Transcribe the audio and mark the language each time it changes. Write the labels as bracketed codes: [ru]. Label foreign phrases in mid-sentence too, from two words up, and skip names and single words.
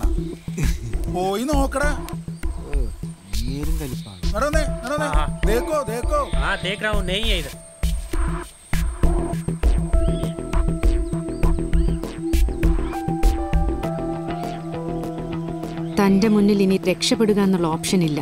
[ml] പോയി നോക്കടാ. [hi] देखो देखो। हाँ देख रहा हूँ, नहीं है इधर। [ml] തന്റെ മുന്നിൽ ഇനി രക്ഷപ്പെടുക എന്നുള്ള ഓപ്ഷൻ ഇല്ല.